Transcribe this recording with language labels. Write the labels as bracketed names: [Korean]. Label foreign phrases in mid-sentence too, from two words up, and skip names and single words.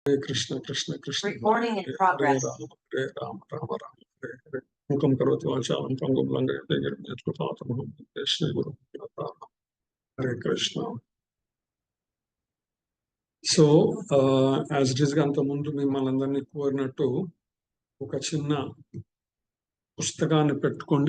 [Sanskrit] हरे कृष्ण कृष्ण कृष्ण [English] Recording in [Sanskrit] హరే [English] progress. [Sanskrit] राम हरे राम राम राम हरे हरे मुखं करोति वाचालं पङ्गुं लङ्घयते श्री गुरु हरे कृष्ण. [English] so as it is [Telugu] గా అంత ముందు మిమ్మల్ని అందరినీ కోరినట్టు ఒక చిన్న పుస్తకాన్ని పెట్టుకోండి.